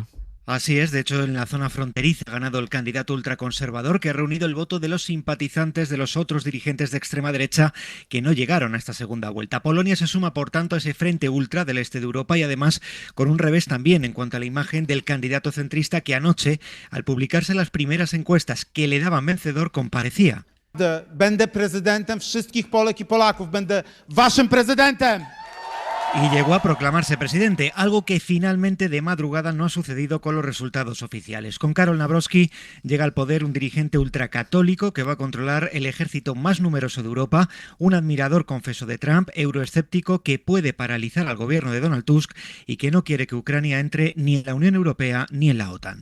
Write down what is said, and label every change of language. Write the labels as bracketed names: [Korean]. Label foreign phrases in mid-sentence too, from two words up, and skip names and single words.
[Spanish] Así es, de hecho en la zona fronteriza ha ganado el candidato ultraconservador que ha reunido el voto de los simpatizantes de los otros dirigentes de extrema derecha que no llegaron a esta segunda vuelta. Polonia se suma por tanto a ese frente ultra del este de Europa y además con un revés también en cuanto a la imagen del candidato centrista que anoche, al publicarse las primeras encuestas que le daban vencedor, comparecía. [Polish] Będę prezydentem wszystkich Polek I Polaków, będę waszym prezydentem. [Spanish] Y llegó a proclamarse presidente, algo que finalmente de madrugada no ha sucedido con los resultados oficiales. Con Karol Nawrocki llega al poder un dirigente ultracatólico que va a controlar el ejército más numeroso de Europa, un admirador confeso de Trump, euroescéptico que puede paralizar al gobierno de Donald Tusk y que no quiere que Ucrania entre ni en la Unión Europea ni en la OTAN.